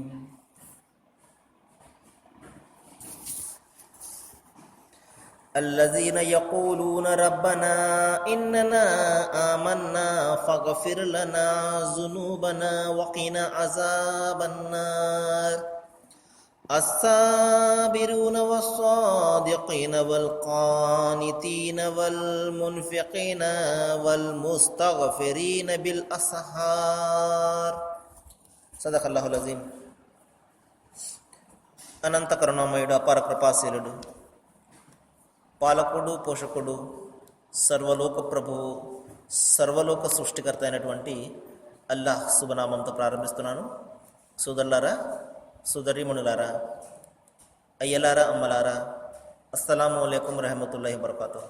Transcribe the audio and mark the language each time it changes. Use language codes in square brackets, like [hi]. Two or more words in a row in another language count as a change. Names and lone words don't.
[ar] الذين يقولون ربنا إننا آمنا فاغفر لنا ذنوبنا وقنا عذاب النار. الصابرون والصادقين والقانتين والمنفقين والمستغفرين بالأسحار. صدق الله العظيم. [te] అనంత కరుణామయుడు, అపార కృపాశీలుడు, పాలకుడు, పోషకుడు, సర్వలోక ప్రభువు, సర్వలోక సృష్టికర్త అయినటువంటి అల్లాహ్ శుభనామంతో ప్రారంభిస్తున్నాను. సోదరులారా, సోదరీమణులారా, అయ్యలారా, అమ్మలారా, [ar] السلام عليكم ورحمة الله وبركاته.